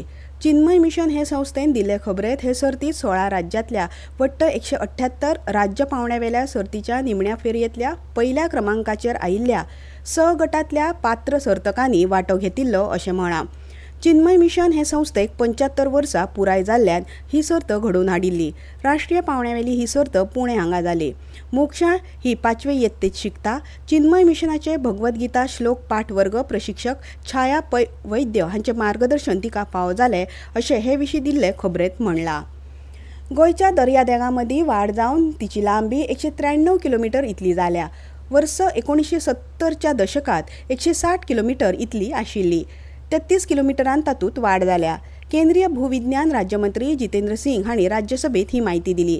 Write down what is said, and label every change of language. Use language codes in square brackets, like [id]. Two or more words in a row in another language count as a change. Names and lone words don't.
[kok] चिन्मय मिशन हे संस्थेन दिल्ले खबरेत हे सर्तीत 16 राज्यांतल्या वट्ट 178 राज्य पावंड्यावेल्या सर्तीच्या निमण्या फेरयेंतल्या पयल्या क्रमांकाचेर आयिल्ल्या 6 गटांतल्या पात्र सर्तकांनी वांटो घेतिल्लो अशें म्हळां. चिन्मय मिशन हे संस्थेक 75 वर्सां पुराय जाल्ल्यान ही सर्त घडोवन हाडिल्ली. राष्ट्रीय पावंड्यावेली ही सर्त पुणे हांगा जाली. मोक्षा ही 5वे यत्तेत शिकता. चिन्मय मिशनाचे भगवद्गीता श्लोक पाठ वर्ग प्रशिक्षक छाया वैद्य हांचे मार्गदर्शन तिका फावो जालें अशें हे विशीं दिल्ले खबरेंत म्हणलां. गोंयच्या दर्यादेगां मदीं वाड जावन तिची लांबी 193 किलोमीटर इतली जाल्या. वर्स 1970च्या दशकात 160 किलोमीटर इतली आशिल्ली. 33 किलोमीटरांत तातूंत वाड जाल्या. केंद्रीय भूविज्ञान राज्यमंत्री जितेंद्र सिंग हांणी राज्यसभेत ही माहिती दिली.